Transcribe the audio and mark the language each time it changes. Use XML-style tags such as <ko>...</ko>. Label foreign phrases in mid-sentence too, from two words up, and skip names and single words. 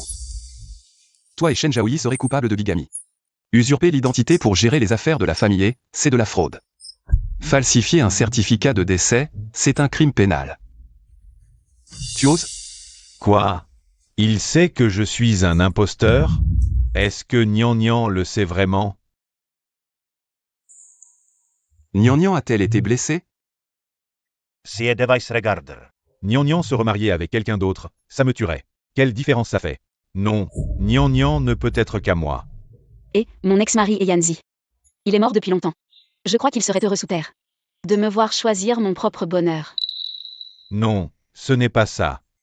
<fr>Toi et Shen Zhaoyi serez coupables de bigamie. Usurper l'identité pour gérer les affaires de la famille Ye, c'est de la fraude. Falsifier un certificat de décès, c'est un crime pénal. Tu oses? Quoi? Il sait que je suis un imposteur? Est-ce que Nian Nian le sait vraiment? Nian Nian a-t-elle été blessée? Si device regarder. Nian Nian se remarier avec quelqu'un d'autre, ça me tuerait. Quelle différence ça fait? Non, Nian Nian ne peut être qu'à moi. Et, mon ex-mari est Yanzi. Il est mort depuis longtemps. Je crois qu'il serait heureux sous terre. De me voir choisir mon propre bonheur. Non, ce n'est pas ça.</fr>